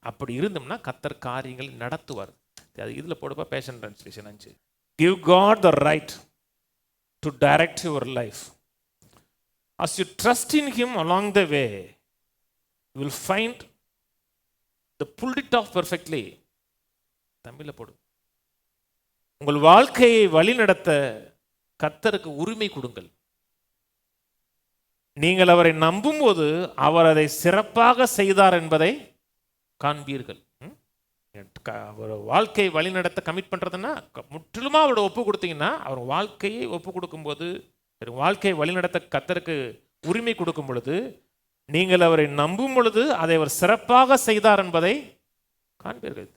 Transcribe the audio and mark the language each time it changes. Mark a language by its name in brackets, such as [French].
[Tamil] அப்படி இருந்தோம்னா கர்த்தர் காரியங்களை நடத்துவார். அது இதில் போடுப்பா fashion translation 5. [English] Give God the right to direct your life. As you trust in Him along the way, you will find the pulled it off perfectly. [Tamil] தமிழில் போடு. உங்கள் வாழ்க்கையை வழி நடத்த கர்த்தருக்கு உரிமை கொடுங்கள். நீங்கள் அவரை நம்பும் போது அவர் அதை சிறப்பாக செய்தார் என்பதை காண்பீர்கள். அவர் வாழ்க்கையை வழி நடத்த கமிட் பண்றதுன்னா முற்றிலுமா அவரோட ஒப்பு கொடுத்தீங்கன்னா, அவர் வாழ்க்கையை ஒப்பு கொடுக்கும் போது, வாழ்க்கையை வழி நடத்த கர்த்தருக்கு உரிமை கொடுக்கும் பொழுது, நீங்கள் அவரை நம்பும் பொழுது அதை அவர் சிறப்பாக செய்தார் என்பதை காண்பீர்கள்.